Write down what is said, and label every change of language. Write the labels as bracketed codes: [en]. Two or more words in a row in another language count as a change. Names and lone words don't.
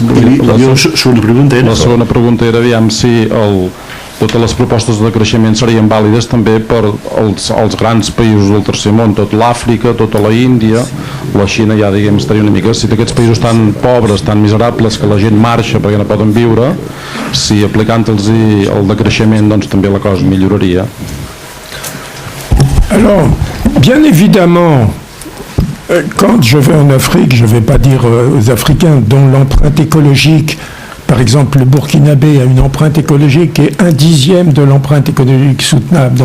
[ca] La segona pregunta era aviam si totes les propostes de creixement serien vàlides també per als grans països del tercer món, tot l'Àfrica, tota la Índia, la Xina ja diguem estaria una mica, si aquests països tan pobres, tan miserables, que la gent marxa perquè no poden viure, si aplicant-los el decreixement doncs també la cosa milloraria. [fr] Alors, bien évidemment, quand je vais en Afrique, je ne vais pas dire aux Africains dont l'empreinte écologique, par exemple le Burkinabé a une empreinte écologique qui est 1/10 de l'empreinte écologique soutenable.